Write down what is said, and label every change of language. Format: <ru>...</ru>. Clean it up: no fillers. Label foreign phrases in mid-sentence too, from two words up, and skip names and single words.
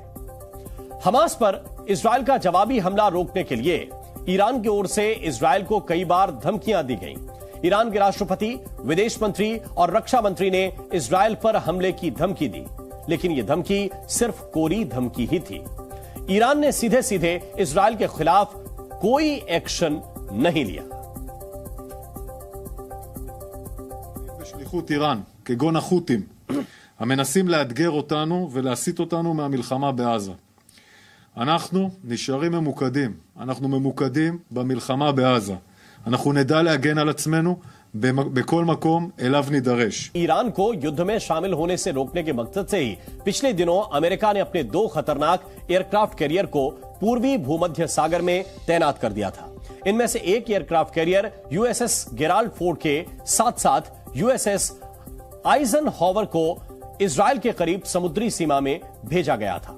<hi>हमास पर इजराइल का जवाबी हमला रोकने के लिए ईरान की ओर से इजराइल को कई बार धमकियां दी गईं। ईरान के राष्ट्रपति, विदेश मंत्री और रक्षा मंत्री ने इजराइल पर हमले की धमकी दी, लेकिन यह धमकी सिर्फ कोरी धमकी ही थी। ईरान ने सीधे सीधे इजराइल के खिलाफ कोई एक्शन नहीं लिया।</hi> <he>בשליחות איראן, כגון החות'ים, המנסים לאתגר אותנו ולהסיט אותנו מהמלחמה בעזה. אנחנו נשארים ממוקדים, אנחנו ממוקדים במלחמה בעזה. אנחנו נדע להגן על עצמנו בכל מקום אליו נידרש।</he> <hi>ईरान को युद्ध में शामिल होने से रोकने के मकसद से ही पिछले दिनों अमेरिका ने अपने 2 खतरनाक</hi> <en>aircraft carrier</en> <hi>को पूर्वी भूमध्य सागर में तैनात कर दिया था। इनमें से एक</hi> <en>aircraft carrier</en> <hi>यूएसएस गेराल्ड फोर्ड के साथ साथ यूएसएस आइजनहॉवर को इजराइल के करीब समुद्री सीमा में भेजा गया था।</hi>